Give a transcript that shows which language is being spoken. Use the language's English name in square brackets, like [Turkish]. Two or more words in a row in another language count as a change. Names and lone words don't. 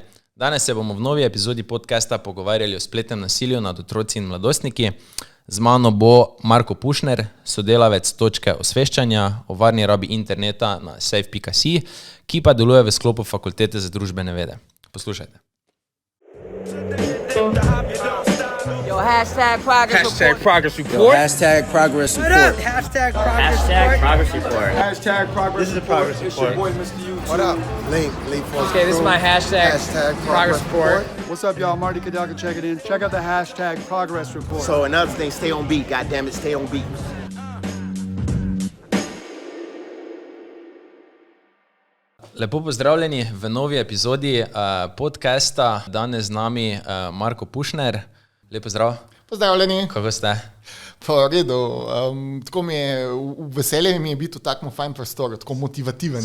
[Slovenian] Danes se bomo v novi epizodi podcasta pogovarjali o spletnem nasilju nad otroci in mladostniki. Z mano bo Marko Pušner, sodelavec točke osveščanja o varni rabi interneta na safe.si, ki pa deluje v sklopu Fakultete za družbene vede. Poslušajte. [English] Yo, #progress report. #progress report. Yo, #progress report. #progress report. #progress This is the progress It's your report. boy, Mr. YouTube. What up? Late for Okay, this is my #progress report. What's up, y'all? Marty Kadaka, check it in. Check out the #progress report. So another thing, stay on beat. Goddamn it, stay on beat. [Slovenian] Lepo pozdravljeni v novi epizodi podcasta. Danes z nami Marko Pušner. Lep pozdrav. Pozdravljeni. Kako ste? Po redu. Tako mi je, veselje mi je biti v takem fajn prostoru, tako motivativen.